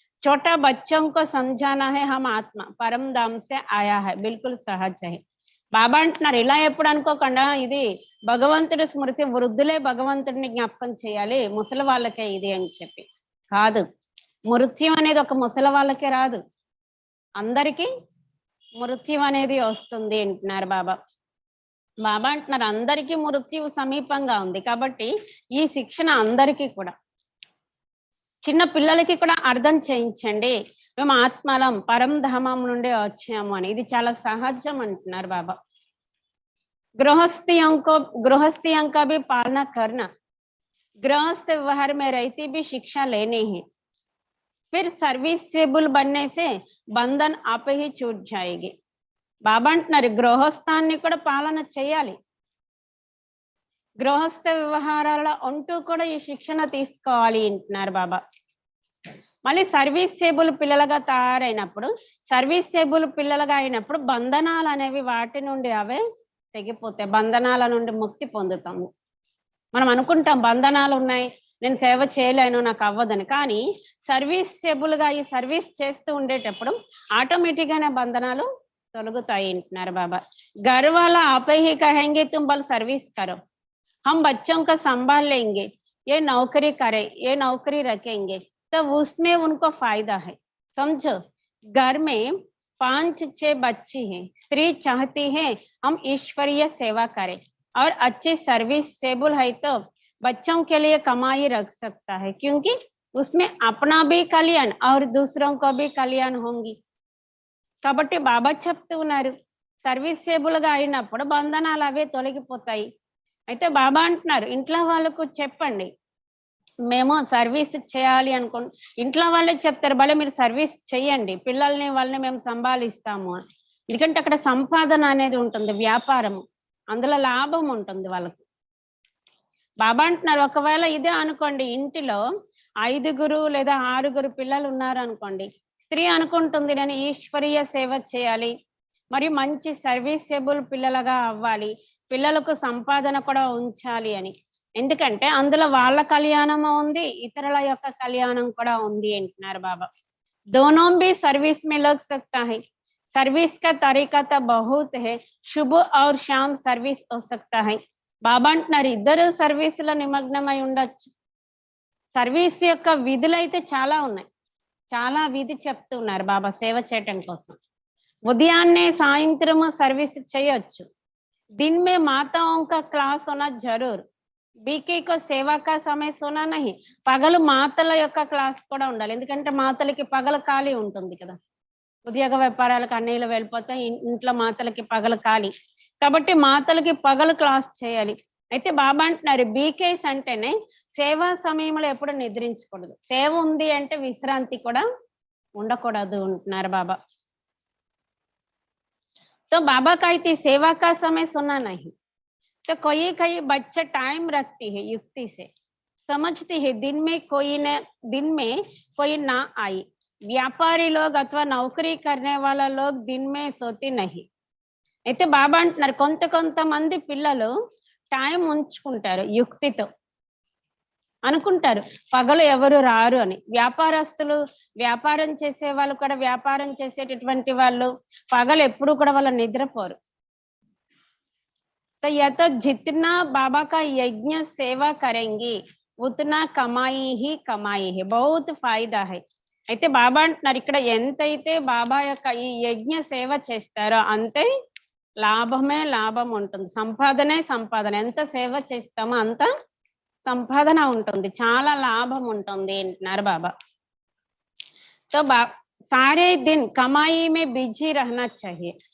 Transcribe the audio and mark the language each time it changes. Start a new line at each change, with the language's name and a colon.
Hindi: छोटा बच्चों को समझाना है हम आत्मा परम धाम से आया है, बिल्कुल सहज है.
Telugu: బాబా అంటున్నారు ఇలా ఎప్పుడు అనుకోకుండా ఇది భగవంతుడి స్మృతి, వృద్ధులే భగవంతుడిని జ్ఞాపకం చేయాలి, ముసలి వాళ్ళకే ఇది అని చెప్పి కాదు. మృత్యు అనేది ఒక ముసలి వాళ్ళకే రాదు, అందరికీ మృత్యు అనేది వస్తుంది అంటున్నారు బాబా. బాబా అంటున్నారు అందరికీ మృత్యువు సమీపంగా ఉంది కాబట్టి ఈ శిక్షణ అందరికీ కూడా, చిన్న పిల్లలకి కూడా అర్థం చేయించండి మేము ఆత్మలం పరంధామం నుండి వచ్చాము అని, ఇది చాలా సహజం అంటున్నారు బాబా.
Hindi: गृहस्थियों का भी पालना करना, गृहस्थ व्यवहार में रहती भी शिक्षा लेनी है. फिर सर्विसेबल बनने से బంధన్ आप ही छूट जाएगी.
Telugu: బాబా అంటున్నారు గృహస్థాన్ని కూడా పాలన చేయాలి. గృహస్థ వ్యవహారాల అంటూ కూడా ఈ శిక్షణ తీసుకోవాలి అంటున్నారు బాబా. మళ్ళీ సర్వీసేబుల్ పిల్లలుగా తయారైనప్పుడు సర్వీసేబుల్ పిల్లలుగా అయినప్పుడు బంధనాలు అనేవి వాటి నుండి అవే తెగిపోతాయి. బంధనాల నుండి ముక్తి పొందుతాము. మనం అనుకుంటాం బంధనాలు ఉన్నాయి, నేను సేవ చేయలేను, నాకు అవ్వదని. కానీ సర్వీసేబుల్ గా ఈ సర్వీస్ చేస్తూ ఉండేటప్పుడు ఆటోమేటిక్ గానే బంధనాలు తొలగుతాయి అంటున్నారు బాబా.
Hindi: घर वाला आप ही कहेंगे तुम बल सर्विस करो, हम बच्चों का संभाल लेंगे, ये नौकरी करे, ये नौकरी रखेंगे, तो उसमें उनको फायदा है. समझो, घर में 5-6 बच्चे हैं, स्त्री चाहती है हम ईश्वरीय सेवा करें और अच्छी सर्विसेबल है तो बच्चों के लिए कमाई रख सकता है, क्योंकि उसमें अपना भी कल्याण और दूसरों को भी कल्याण होंगी.
Telugu: కాబట్టి బాబా చెప్తూ ఉన్నారు సర్వీసేబుల్ గా అయినప్పుడు బంధనాలు అవే తొలగిపోతాయి. అయితే బాబా అంటున్నారు ఇంట్లో వాళ్ళకు చెప్పండి, మేము సర్వీస్ చేయాలి అనుకోండి. ఇంట్లో వాళ్ళే చెప్తారు భలే మీరు సర్వీస్ చేయండి, పిల్లల్ని వాళ్ళని మేము సంభాలిస్తాము అని. ఎందుకంటే అక్కడ సంపాదన అనేది ఉంటుంది, వ్యాపారము, అందులో లాభం ఉంటుంది వాళ్ళకు. బాబా అంటున్నారు ఒకవేళ ఇదే అనుకోండి, ఇంటిలో 5 లేదా 6 పిల్లలు ఉన్నారు అనుకోండి, స్త్రీ అనుకుంటుంది నేను ఈశ్వరీయ సేవ చేయాలి, మరి మంచి సర్వీసేబుల్ పిల్లలుగా అవ్వాలి, పిల్లలకు సంపాదన కూడా ఉంచాలి అని. ఎందుకంటే అందులో వాళ్ళ కళ్యాణము ఉంది, ఇతరుల యొక్క కళ్యాణం కూడా ఉంది అంటున్నారు బాబా.
Hindi: दोनों भी सर्विस में लग सकता है, सर्विस का तरीका तो बहुत है, सुबह और शाम सर्विस हो सकता है.
Telugu: బాబా అంటున్నారు ఇద్దరు సర్వీస్ లో నిమగ్నమై ఉండొచ్చు. సర్వీస్ యొక్క విధులు అయితే చాలా ఉన్నాయి, చాలా విధి చెప్తున్నారు బాబా సేవ చేయటం కోసం. ఉదయాన్నే సాయంత్రం सर्विस చేయొచ్చు.
Hindi: दिन में माताओं का क्लास होना जरूर, बीके को सेवा का समय सोना नहीं.
Telugu: పగలు మాతల యొక్క క్లాస్ కూడా ఉండాలి, ఎందుకంటే మాతలకి పగలు ఖాళీ ఉంటుంది కదా, ఉద్యోగ వ్యాపారాలకు అన్నీళ్ళు వెళ్ళిపోతాయి, ఇంట్లో మాతలకి పగలు ఖాళీ, కాబట్టి మాతలకి పగలు క్లాస్ చేయాలి. అయితే బాబా అంటున్నారు బీకేస్ అంటేనే సేవా సమయంలో ఎప్పుడు నిద్రించకూడదు, సేవ ఉంది అంటే విశ్రాంతి కూడా ఉండకూడదు అంటున్నారు బాబా.
Hindi: तो बाबा कहती सेवा का समय सुना नहीं. तो कोई बच्चा टाइम रखती है युक्ति से, समझती है दिन में कोई ना आई. व्यापारी लोग अथवा नौकरी करने वाला लोग दिन में सोती नहीं.
Telugu: అయితే బాబా అంటున్నారు కొంతమంది పిల్లలు టైం ఉంచుకుంటారు, యుక్తితో అనుకుంటారు పగలు ఎవరు రారు అని. వ్యాపారస్తులు, వ్యాపారం చేసే వాళ్ళు కూడా, వ్యాపారం చేసేటటువంటి వాళ్ళు పగలు ఎప్పుడు కూడా వాళ్ళ నిద్రపోరు.
Hindi: तो या तो जितना बाबा का यज्ञ सेवा करेंगी उतना कमाई ही कमाई है, बहुत फायदा है.
Telugu: అయితే బాబా అంటున్నారు ఇక్కడ ఎంతైతే బాబా యొక్క ఈ యజ్ఞ సేవ చేస్తారో అంతే లాభమే లాభం ఉంటుంది, సంపాదనే సంపాదన. ఎంత సేవ చేస్తామో అంత సంపాదన ఉంటుంది, చాలా లాభం ఉంటుంది అంటున్నారు బాబా.
Hindi: तो सारे दिन कमाई में बिजी रहना चाहिए.